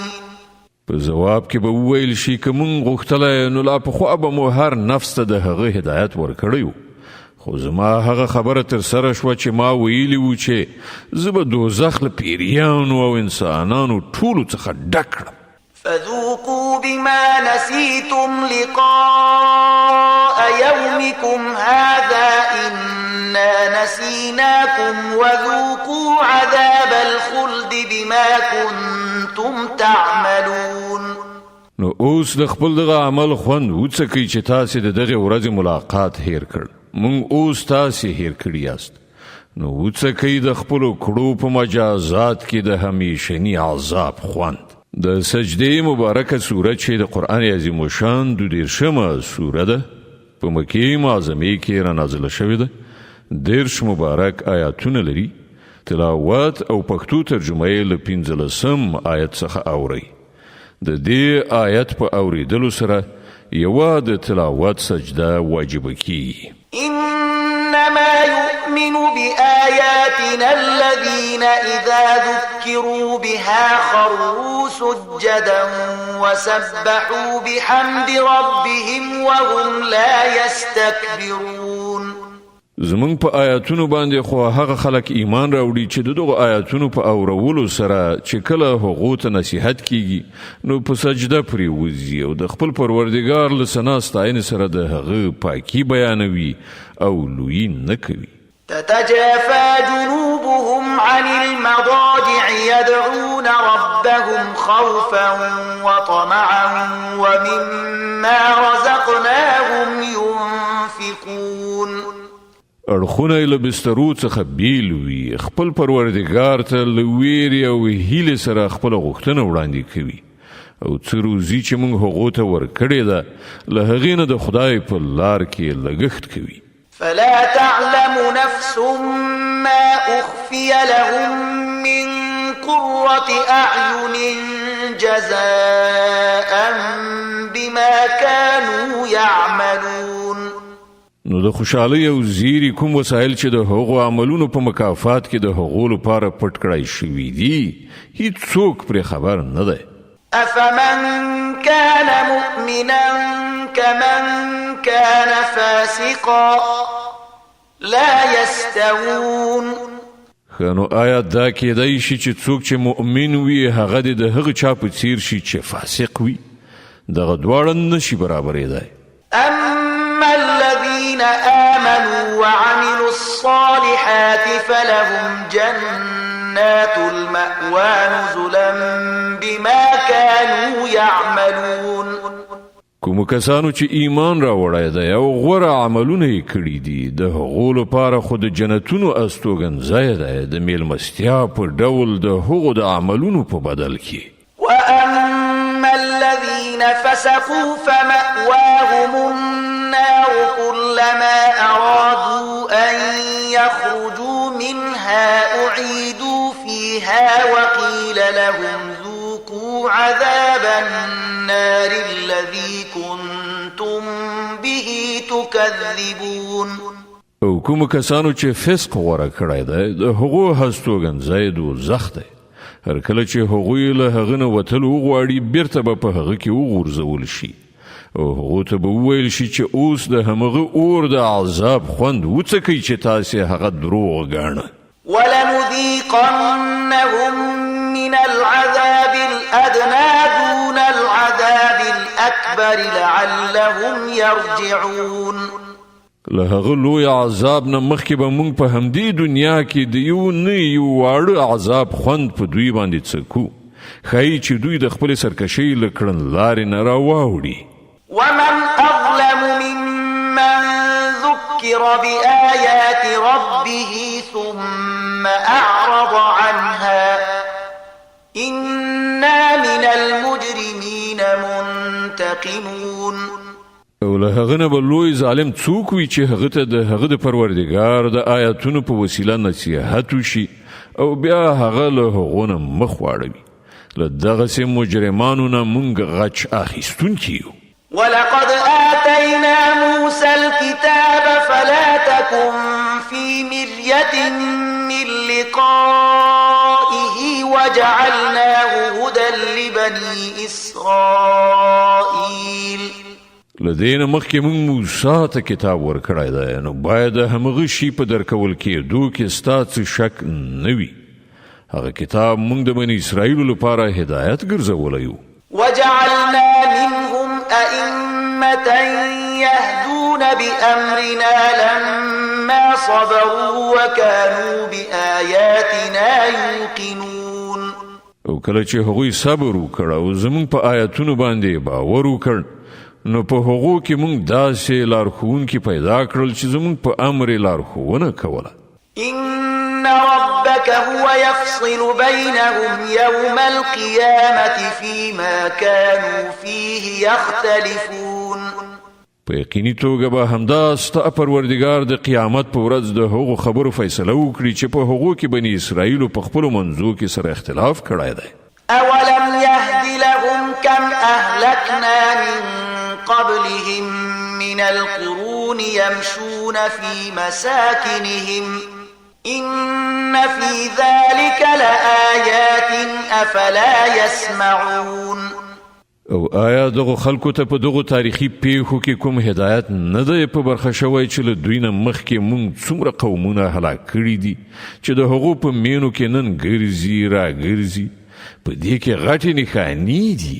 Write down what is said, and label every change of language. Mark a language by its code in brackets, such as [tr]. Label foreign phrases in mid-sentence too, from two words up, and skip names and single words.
[ps] په جواب کې به وویل شي که مونږ غوښتلی نو لا پخوا به مو هر نفس ته د هغه هدایت ورکړی و، خو زما هغه خبره تر سره شوه چې ما ویلي و چې زه به دوزخ له پیریانو او انسانانو ټولو څخه ډک کړم. [ar] فذوقوا بما نسيتم لقاء يومكم هذا إنا نسيناكم وذوقوا عذاب الخلد بما كنتم تعملون. [ps] نو اوس د خپل دغه عمل خوند وڅکئ چې تاسې د دغې ورځې ملاقات هیر کړ. مونږ اوس تاسې هیر کړي یاست، نو وڅکئ د خپلو کړو په مجازات کې د همیشني عذاب خوند. د سجده مبارکه سوره چې د قرآن عظیم شان 22مه سوره ده، په مکې معظمې کې را نازله شوې ده. 30 مبارک آیاتونه لري. تلاوت او پښتو ترجمه یې له 15 آیت څخه اورئ. د دې آیت په اوریدلو سره یوه د تلاوت سجده واجبه کیږي. [ar] إنما يؤمن بآياتنا الذين إذا ذكروا بها خروا سجدا وسبحوا بحمد ربهم وهم لا يستكبرون. [ps] زمونږ په آیاتونو باندې خو هغه خلک ایمان راوړي چې دغه آیاتونو په اورولو سره چې کله هغو ته نصیحت کیږي نو په سجده پرې وځي او د خپل پروردګار له ثنا ستاینې سره د هغه پاکي بیانوي او لویي نه کوي. [ar] تتجافى جنوبهم عن المضاجع يدعون ربهم خوفا وطمعا ومما رزقناهم ينفقون. [ps] اړخونه له بسترو څخه بیل وي، خپل پروردګار ته له ویرې او هیلې سره خپله غوښتنه وړاندې کوي او څه روزي چې موږ هغو ته ورکړې ده له هغې نه د خدای په لار کې لګښت کوي. [ar] فلا تعلم نفس ما أخفي لهم من قرة أعين جزاء بما كانوا يعملون. [ps] نو د خوشحالۍ او زیری کوم وسایل چې د هغو عملونو په مکافات کې د هغو لپاره پټ کړای شوي دي هیڅوک پرې خبر نه دی. [ar] أفمن كان مؤمنا كمن كان فاسقا لا يستوون. [ps] نو آیا دا کېدای شي چې څوک چې مؤمن وي هغه د هغه چا په څیر شي چې فاسق وي؟ دغه دواړه نشي برابرېدای. [ar] أما الذين آمنوا وعملوا الصالحات فلهم جنات المأوى نزلا بما كانوا يعملون. [ps] کوم کسانو چې ایمان راوړی دی او غوره عملونه یې کړي دي د هغو لپاره خو د جنتونو استوګنځی دی د میلمستیا په ډول د هغو د عملونو په بدل کې. [ar] وأما الذين فسقوا فمأواهم النار كلما أرادوا أن يخرجوا منها أعيدوا فيها وقيل لهم ذوقوا عذاب النار الذي كنتم به تكذبون. [ps] او کوم کسانو چې فسق غوره کړی دی د هغو هستوګنځی دوزخ دی. هر کله چې هغوی له هغه نه وتل وغواړي بیرته به په هغه کې وغورځول شي او هغو ته به وویل شي چې اوس د همغه اور د عذاب خوند وڅکئ چې تاسې هغه دروغ ګاڼه. [ar] ولنذيقنهم من العذاب الأدنى دون العذاب الأكبر لعلهم يرجعون. [ps] له هغه لوی عذاب نه مخکې به موږ په همدې دنیا کې د یو نه یو واړه عذاب خوند په دوی باندې څکو ښایي چې دوی د خپلې سرکشۍ له کړنلارې نه راواوړي. [ar] ومن أظلم ممن ذكر بآيات ربه ثم أعرض عنها إنا من المجرمين منتقمون. [ps] او له هغه نه به لوی ظالم څوک وي چې هغه ته د هغه د پروردګار د آیاتونو په وسیله نصیحت وشي او بیا هغه له هغو نه مخ واړوي. له دغسې مجرمانو نه موږ غچ اخیستونکي یو. [ar] ولقد آتينا موسى الكتاب فلا تكن في مرية من لقائه وجعلناه هدى لبني إسرائيل. [ps] لدین مخکې موږ موسی ته کتاب ورکړی دی نو باید همغه شي په درکول کېدو کې ستا څه شک نه وي. هغه کتاب موږ د بني اسرائیلو لپاره هدایت ګرځولی یو. [ar] وجعلنا منهم أئمة يهدون بأمرنا لما صبروا وكانوا بآياتنا يوقنون. [ps] او کله چې هغوی صبر وکړ او زموږ په آیاتونو باندې باور وکړ نو په هغو کې موږ داسې لارښوونکي پیدا کړل چې زموږ په امر یې لارښوونه کوله. [ar] إن ربك هو يفصل بينهم يوم القيامة فيما كانوا فيه يختلفون. [ps] په یقیني توګه به همدا ستا پروردګار د قیامت په ورځ د هغو خبرو فیصله وکړي چې په هغو کې بني اسرائیلو په خپلو منځو کې سره اختلاف کړی دی. [ar] أولم يهد لهم كم أهلكنا من قبلهم من القرون يمشون في مساكنهم إن في ذلك لآيات أفلا يسمعون. [ps] او آیا دغه خلکو ته په دغه تاریخي پیښو کې کوم هدایت نه دی په برخه شوی چې له دوی نه مخکې موږ څومره قومونه هلاک کړي دي چې د هغو په مینو کې نن ګرځي راګرځي په دې کې غټې نښانې دي.